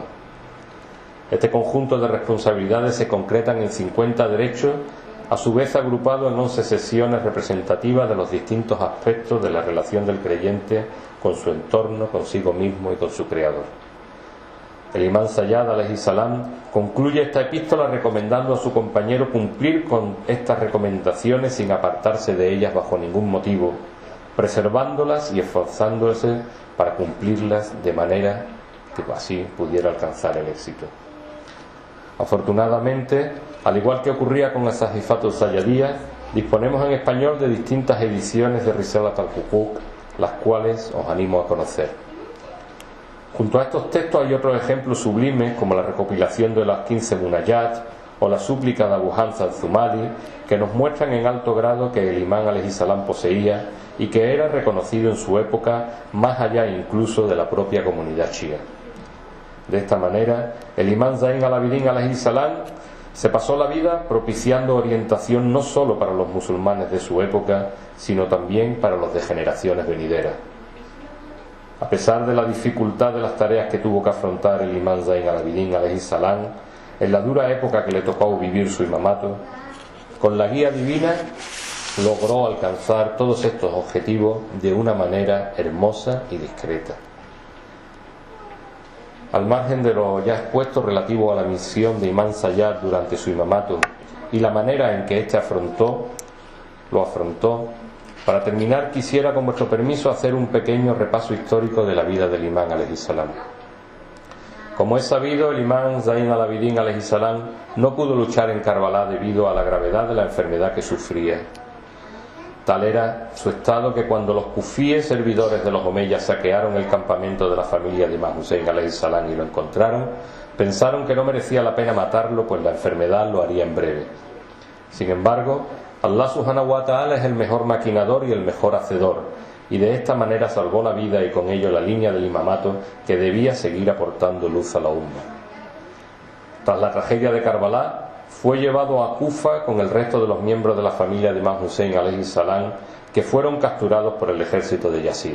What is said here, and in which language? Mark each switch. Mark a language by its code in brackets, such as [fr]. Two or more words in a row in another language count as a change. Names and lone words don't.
[es] Este conjunto de responsabilidades se concretan en 50 derechos, a su vez agrupado en 11 sesiones representativas de los distintos aspectos de la relación del creyente con su entorno, consigo mismo y con su Creador. El imán Sayyad [ar] عليه السلام [es] concluye esta epístola recomendando a su compañero cumplir con estas recomendaciones sin apartarse de ellas bajo ningún motivo, preservándolas y esforzándose para cumplirlas de manera que así pudiera alcanzar el éxito. Afortunadamente, al igual que ocurría con As-Sahifat al-Sayyadiyya, disponemos en español de distintas ediciones de Risalat al-Huquq, las cuales os animo a conocer. Junto a estos textos hay otros ejemplos sublimes, como la recopilación de las 15 Munayat o la súplica de Abu Hamza al-Zumali, que nos muestran en alto grado que el imán [ar] عليه السلام [es] poseía y que era reconocido en su época más allá incluso de la propia comunidad chiá. De esta manera, el imán Zayn al-Abidin [ar] عليه السلام [es] se pasó la vida propiciando orientación no solo para los musulmanes de su época, sino también para los de generaciones venideras. A pesar de la dificultad de las tareas que tuvo que afrontar el imán Zayn al-Abidin [ar] عليه السلام [es] en la dura época que le tocó vivir su imamato, con la guía divina logró alcanzar todos estos objetivos de una manera hermosa y discreta. Al margen de lo ya expuesto relativo a la misión de imán Sayyad durante su imamato y la manera en que éste lo afrontó, para terminar quisiera, con vuestro permiso, hacer un pequeño repaso histórico de la vida del imán [ar] عليه السلام. [es] Como es sabido, el imán Zayn al-Abidin [ar] عليه السلام [es] no pudo luchar en Karbala debido a la gravedad de la enfermedad que sufría. Tal era su estado que cuando los kufíes servidores de los omeyas saquearon el campamento de la familia de Imam Hussein [ar] عليه السلام [es] y lo encontraron, pensaron que no merecía la pena matarlo, pues la enfermedad lo haría en breve. Sin embargo, [ar] الله سبحانه وتعالى [es] es el mejor maquinador y el mejor hacedor, y de esta manera salvó la vida y con ello la línea del imamato que debía seguir aportando luz a la umma. Tras la tragedia de Karbala, fue llevado a Kufa con el resto de los miembros de la familia de Imam Hussein [ar] عليه السلام, [es] que fueron capturados por el ejército de Yazid.